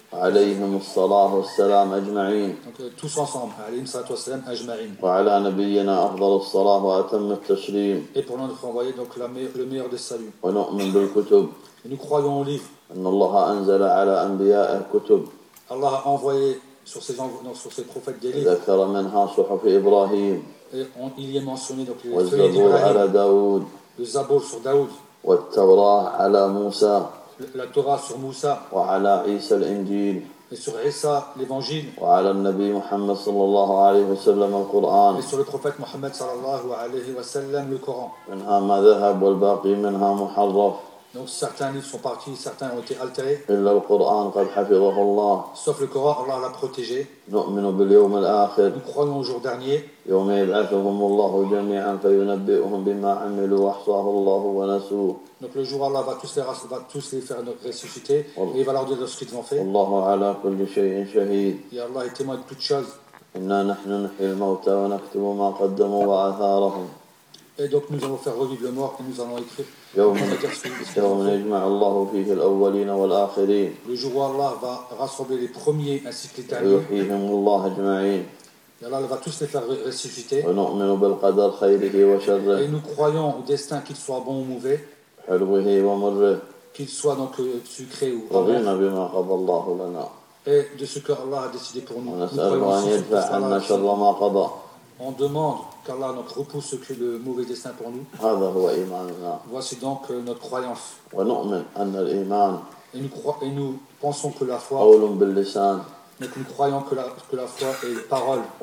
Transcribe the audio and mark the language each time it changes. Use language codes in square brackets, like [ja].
[ar] عليهم الصلاة والسلام أجمعين. [fr] Tous ensemble, [ar] عليهم الصلاة والسلام أجمعين. وعلى نبينا أفضل الصلاة وأتم التسليم. [fr] Et pour notre envoyé donc le meilleur des saluts. [ar] ونؤمن بالكتب. [fr] Et nous croyons aux livres. [ar] أن الله أنزل على أنبيائه كتب. [fr] Allah a envoyé sur ses envoyés sur ses prophètes des livres. [ar] ذكر منها صحف إبراهيم. [fr] Et il y est mentionné donc les feuilles d'Ibrahim. [ar] على داود. [fr] Le Zabur sur Daoud. [ar] والتوراة على موسى. [fr] La Torah sur Moussa. [ar] وعلى عيسى الإنجيل. [fr] Et sur Isa l'Évangile. [ar] وعلى النبي محمد صلى الله عليه وسلم القرآن. [fr] Et sur le prophète Mohammed [ar] صلى الله عليه وسلم [fr] le Coran. [ar] منها ما ذهب والباقي منها محرف. [fr] Donc certains livres sont partis, certains ont été altérés. [ar] إلا القرآن قد حفظه الله. [fr] Sauf le Coran, Allah l'a protégé. [ar] نؤمن باليوم الآخر. [fr] Nous croyons au jour dernier. [ar] يوم يبعثهم الله جميعا فينبئهم بما عملوا وأحصاه الله ونسوه. [fr] Donc le jour Allah va tous les faire ressusciter et il va leur dire ce qu'ils ont fait. [ar] الله على كل شيء شهيد. [fr] Et Allah est témoin de toutes choses. [ar] إنا نحن نحيي الموتى ونكتب ما قدموا وآثارهم. [fr] Et donc nous allons faire revivre le mort et nous allons écrire. [ar] يوم يجمع الله فيه الأولين والآخرين. [fr] Le jour où Allah va rassembler les premiers ainsi que les derniers. [ar] ويحييهم الله أجمعين. [fr] Et Allah va tous les faire ressusciter. [ar] ونؤمن بالقدر خيره وشره. [fr] Et nous croyons au destin qu'il soit bon ou mauvais. [ar] حلوه ومره. [fr] Qu'il soit donc sucré ou amer. [ar] رضينا بما قضى الله لنا. [fr] Et de ce que Allah a décidé pour nous. [ar] ونسأله أن يدفع عنا شر ما قضى. [fr] On demande qu'Allah donc repousse ce que le mauvais destin pour nous. Voici donc notre croyance. Et nous pensons que la foi. Donc nous croyons que la foi est parole.